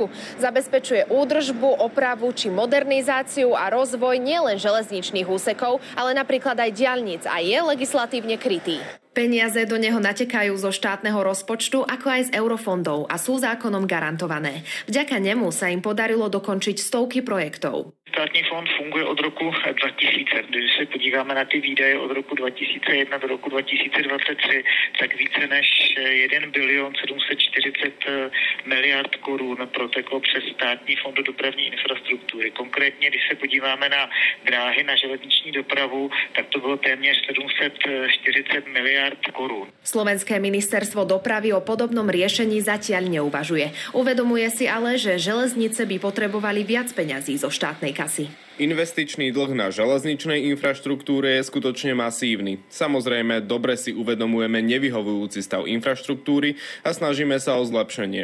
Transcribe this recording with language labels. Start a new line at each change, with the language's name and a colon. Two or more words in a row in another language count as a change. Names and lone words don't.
Slovak: Zabezpečuje údržbu, opravu či modernizáciu a rozvoj nielen železničných úsekov, ale napríklad aj diaľnic a je legislatívne krytý. Peniaze do neho natekajú zo štátneho rozpočtu, ako aj z eurofondov a sú zákonom garantované. Vďaka nemu sa im podarilo dokončiť stovky projektov.
Czech: Státní fond funguje od roku 2000. Když se podíváme na ty výdaje od roku 2001 do roku 2023, tak více než 1 bilion 740 miliard korun proteklo přes státní fond do dopravní infrastruktury. Konkrétně, když se podíváme na dráhy, na železniční dopravu, tak to bylo téměř 740 miliard korun.
Slovak: Slovenské ministerstvo dopravy o podobnom riešení zatiaľ neuvažuje. Uvedomuje si ale, že železnice by potrebovali viac peňazí zo štátnej kasy. Investičný dlh na železničnej infraštruktúre je skutočne masívny. Samozrejme, dobre si uvedomujeme nevyhovujúci stav infraštruktúry a snažíme sa o zlepšenie.